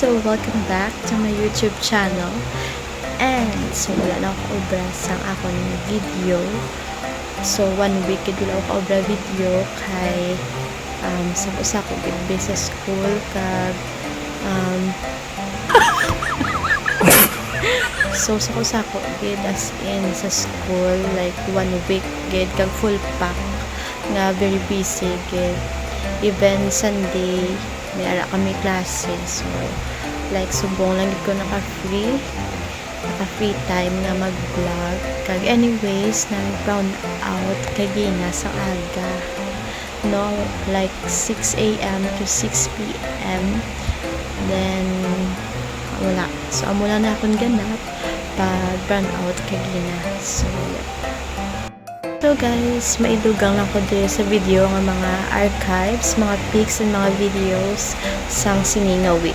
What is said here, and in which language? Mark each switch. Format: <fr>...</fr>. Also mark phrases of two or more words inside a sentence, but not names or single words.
<en>welcome back to my YouTube channel.</en> <hil>And so wala na ako obra sa akong video. So 1 week wala ako obra video kay sa ko gid sa school kag so sa ko gid</hil> <en>as in</en> <hil>sa school like 1 week gid kag</hil> <en>full pack</en> <hil>nga</hil> <en>very busy</en> <hil>gid. Even Sunday may ara kami klase, so like subong lang ko naka</hil> <en>free time</en> <hil>na mag vlog kag anyways na</hil> <en>brown out</en> <hil>kag na sa aga no, like 6 AM to 6 PM then wala, so amo lang na akong ganap pag</hil> <en>brown out</en> <hil>kag na.</hil> <en>So guys,</en> <hil>maidugang lang ko dito sa video ng mga archives, mga</hil> <en>pics and</en> <hil>mga videos sang Sininga Week.</hil>